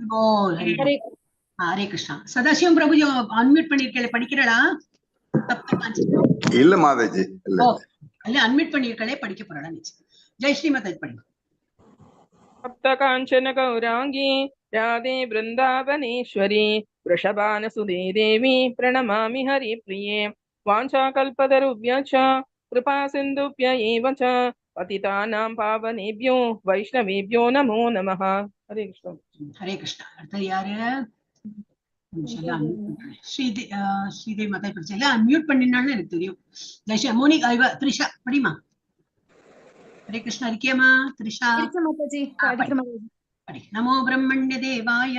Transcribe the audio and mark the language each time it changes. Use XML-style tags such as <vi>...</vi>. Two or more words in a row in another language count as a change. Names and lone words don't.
<sa>हरे कृष्णा.</sa> <ta>சதாசிவம் பிரபுஜி அன்மியூட் பண்ணிருக்கே, படிக்கிறடா? இல்ல மாதாஜி, இல்ல அன்மியூட் பண்ணிருக்கே, படிக்க போறடா. ஜெய் ஸ்ரீ மாதாஜி படி.</ta> <sa>सप्त काञ्चन गौराङ्गि राधे वृन्दावनेश्वरि वृषभानुसुते देवी प्रणमामि हरिप्रिये। वाञ्छाकल्पतरुभ्यश्च कृपा सिन्धुभ्य एव च पतितानां पावनेभ्यो वैष्णवेभ्यो नमो नमः। हरे कृष्ण। हरे कृष्ण.</sa> <ta>அடுத்து யாரு? ஸ்ரீதேவி மாதா படிச்சல அன்மியூட் பண்ணினாலும் எனக்கு தெரியும். ஜெய்ஷா மோனிகா த்ரிஷா படிமா.</ta> <sa>हरे कृष्णा</sa> <ta>இருக்கியமா திரிஷா? இருக்கேன் மாதாஜி, படிக்கிறேன் மாதாஜி. படி.</ta> <sa>नमो ब्रह्मण्य देवाय</sa>